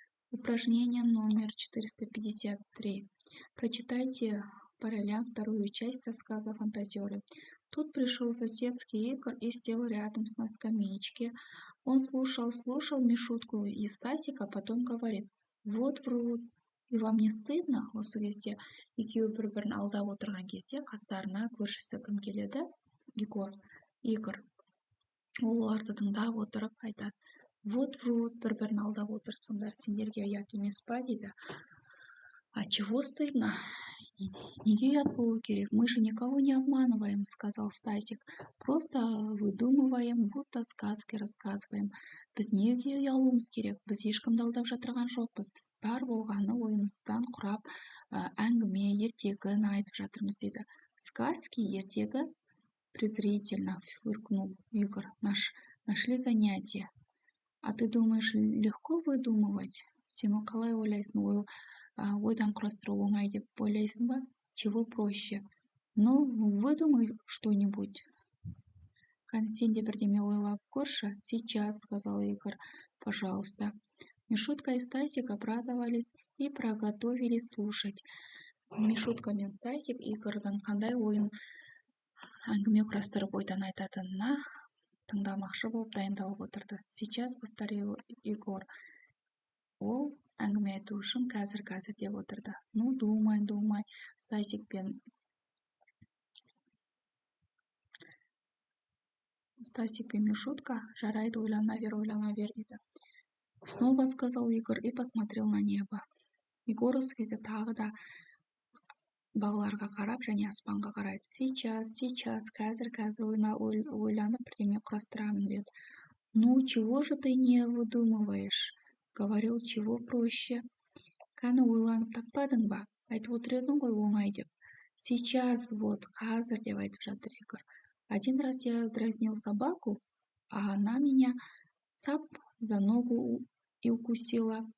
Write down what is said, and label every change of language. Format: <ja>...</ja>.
<ru>Упражнение номер 453. Прочитайте по ролям вторую часть рассказа «Фантазеры». Тут пришел соседский Игорь и сел рядом на скамеечке. Он слушал Мишутку и Стасика, потом говорит: вот врут. И вам не стыдно?</ru> <kk>Осы кезде екеуі бір-бірін алдап отырған кезде қастарына көршісі кім келеді? Игорь. Ол оларды тыңдап отырып айтады:</kk> <ru>вот врут,</ru> <kk>бір-бірін алдап отырсыңдар, сендерге ұят емес па дейді.</kk> <ru>А чего стыдно?</ru> <kk>Неге ұят болу керек?</kk> <ru>Мы же никого не обманываем, сказал Стасик. Просто выдумываем, будто сказки рассказываем.</ru> <kk>Біз неге ұялуымыз керек? Біз ешкімді алдап жатырған жоқпыз. Біз бар болғаны ойымыздан құрап әңгіме, ертегіні айтып жатырмыз дейді.</kk> <ru>Сказки,</ru> <kk>ертегі?</kk> <ru>Презрительно фыркнул Игорь. Нашли занятие. А ты думаешь, легко выдумывать?</ru> <kk>Сен қалай ойлайсың? Ойдан құрастыру оңай деп ойлайсың ба?</kk> <ru>Чего проще? Ну, выдумай что-нибудь.</ru> <kk>Сен де бірдеме ойлап көрші.</kk> <ru>Сейчас, сказал Игорь, пожалуйста. Мишутка и Стасик обрадовались и приготовились слушать.</ru> <kk>Мишутка мен Стасик Игорьдің қандай ойын әңгіме құрастырып ойдан айтатынына тыңдамақшы болып дайындалып отырды.</kk> <ru>Сейчас, повторил Игорь.</ru> <kk>Ол әңгіме айту үшін қазір деп отырды.</kk> <ru>Ну, думай.</ru> <kk>Стасик пен Мишутка: жарайды, ойлана бер дейді.</kk> <ru>Снова сказал Игорь и посмотрел на небо.</ru> <kk>Игорь осы кезде тағы да балаларға қарап және аспанға қарайды. Сейчас, қазір ойланып бірдеме құрастырамын деді.</kk> <ru>Ну, чего же ты не выдумываешь? Говорил, чего проще.</ru> <kk>Кәні ойланып таппадың ба? Айтып отыр едің ғой оңай деп.</kk> <ru>Сейчас, вот,</ru> <kk>қазір деп айтып жатыр Игорь.</kk> <ru>Один раз я дразнил собаку, а она меня цап за ногу и укусила.</ru>